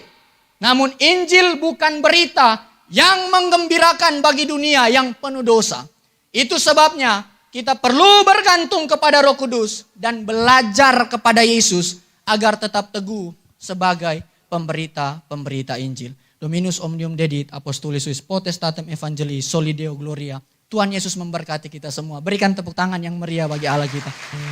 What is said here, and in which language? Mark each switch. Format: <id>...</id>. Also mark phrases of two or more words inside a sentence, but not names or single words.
<id>Namun Injil bukan berita yang menggembirakan bagi dunia yang penuh dosa. Itu sebabnya kita perlu bergantung kepada Roh Kudus dan belajar kepada Yesus agar tetap teguh sebagai pemberita Injil.</id> <la>Dominus omnium dedit, apostolis suis potestatem evangelii, soli Deo gloria.</la> <id>Tuhan Yesus memberkati kita semua. Berikan tepuk tangan yang meriah bagi Allah kita.</id>